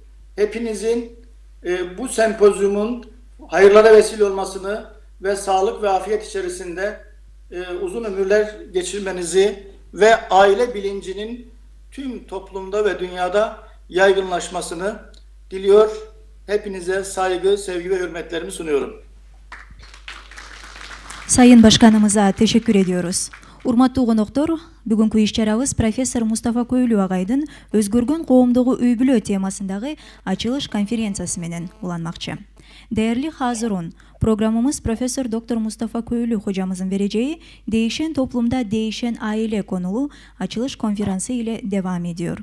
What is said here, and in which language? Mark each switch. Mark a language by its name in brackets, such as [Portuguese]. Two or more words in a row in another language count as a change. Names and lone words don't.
[Turkish] Hepinizin bu sempozyumun hayırlara vesile olmasını ve sağlık ve afiyet içerisinde uzun ömürler geçirmenizi ve aile bilincinin tüm toplumda ve dünyada yaygınlaşmasını diliyor. Hepinize saygı, sevgi ve hürmetlerimi sunuyorum. Sayın Başkanımıza teşekkür ediyoruz. [Kyrgyz] Урматтуу коноктор, бүгүнкү иш-чарабыз профессор Мустафа Көйлүү агайдын өзгөргөн коомдогу үй-бүлө темасындагы ачылыш конференциясы менен уланмакчы. [Turkish] Değerli hazırun, programımız Profesör Doktor Mustafa Köylü hocamızın vereceği Değişen Toplumda Değişen Aile konulu açılış konferansı ile devam ediyor.